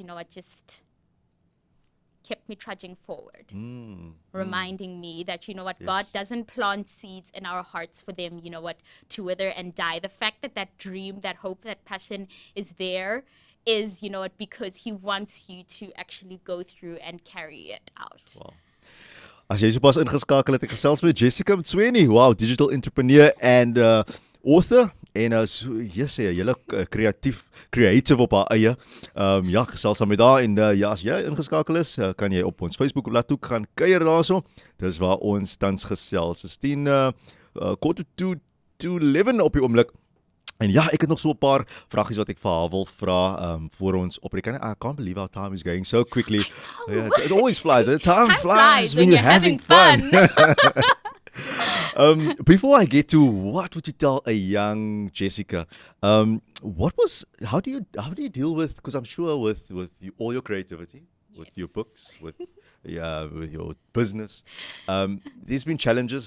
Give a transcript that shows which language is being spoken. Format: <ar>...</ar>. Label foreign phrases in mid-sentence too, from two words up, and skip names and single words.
<en>That's what, just kept me trudging forward, reminding me that, you know what, God doesn't plant seeds in our hearts for them, you know what, to wither and die. The fact that that dream, that hope, that passion is there is, you know what, because He wants you to actually go through and carry it out.</en> <af>Wow. As jy sopas ingeskakel het, ek gesels met Jessica Mtsweni, wow,</af> <en>digital entrepreneur and author</en> <af>en yes, julle creative op haar eie. Ja, gesels saam met haar en ja, as jy ingeskakel is, kan jy op ons Facebook bladsy gaan kuier daarso. Dis waar ons tans gesels. Dis 10</af> <en>quarter to</en> <af>11 op die oomblik. En ja, ek het nog so 'n paar vragies wat ek vir haar wil vra voor ons opreek.</af> <en>I can't believe how time is going so quickly. Yeah, it always flies. Time flies when you're having fun. Before I get to what would you tell a young Jessica, how do you deal with, because I'm sure with all your creativity, with your books, with your business, there's been challenges.</en>